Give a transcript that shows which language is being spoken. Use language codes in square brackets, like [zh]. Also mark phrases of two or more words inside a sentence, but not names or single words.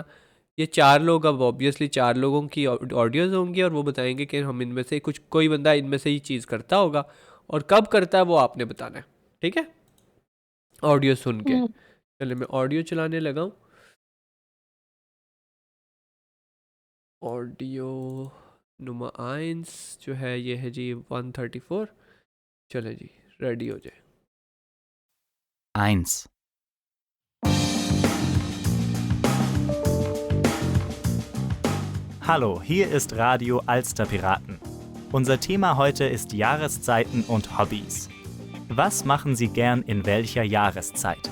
[hi] ये चार लोग, अब ऑब्वियसली चार लोगों की ऑडियोज होंगी, और वो बताएंगे कि हम इनमें से कुछ, कोई बंदा इनमें से ही चीज़ करता होगा, और कब करता है वो आपने बताना है, ठीक है, ऑडियो सुन के। हम्म, चलिए मैं ऑडियो चलाने लगा हूँ। ऑडियो [de] Nummer eins [hi] जो है ये है जी 134। चले जी, रेडी हो जाए। 1. [de] Hallo, hier ist Radio Alsterpiraten. Unser Thema heute ist Jahreszeiten und Hobbys. Was machen Sie gern in welcher Jahreszeit?